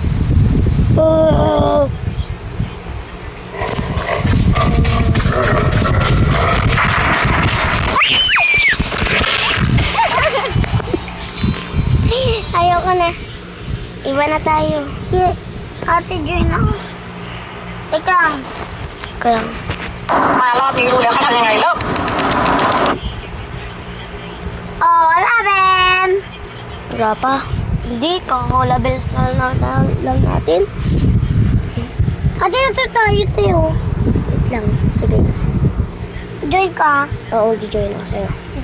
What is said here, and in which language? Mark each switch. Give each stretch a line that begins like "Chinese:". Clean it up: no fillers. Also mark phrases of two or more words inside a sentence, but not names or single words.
Filipino: Ayoko na. Iba na tayo. Ate, join ako. Teka. Kaya,
Thai: มารอบนี้รู้แล้วเขาทำยังไงเริ่ม
Filipino: Wala, Ben. wala pa. Hindi, kakolabels lang natin. Ate, ito tayo, Teo. Wait lang. Sige. Join ka. Oo, di-join ako sa'yo.